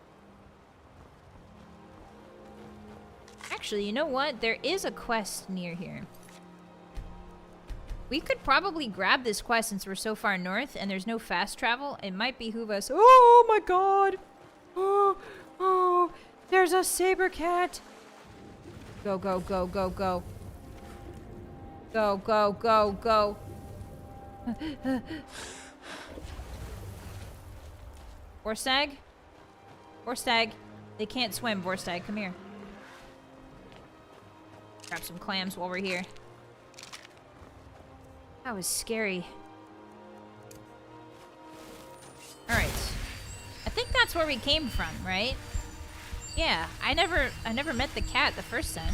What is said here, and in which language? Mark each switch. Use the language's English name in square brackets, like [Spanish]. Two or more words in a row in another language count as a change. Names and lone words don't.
[English] Actually, you know what? There is a quest near here. We could probably grab this quest since we're so far north and there's no fast travel. It might behoove us. Oh my god! Oh, there's a saber cat! Go, go, go, go, go. Go, go, go, go. Vorstag? Vorstag. They can't swim, Vorstag. Come here. Grab some clams while we're here. That was scary. Alright. I think that's where we came from, right? Yeah, I never met the cat the first time.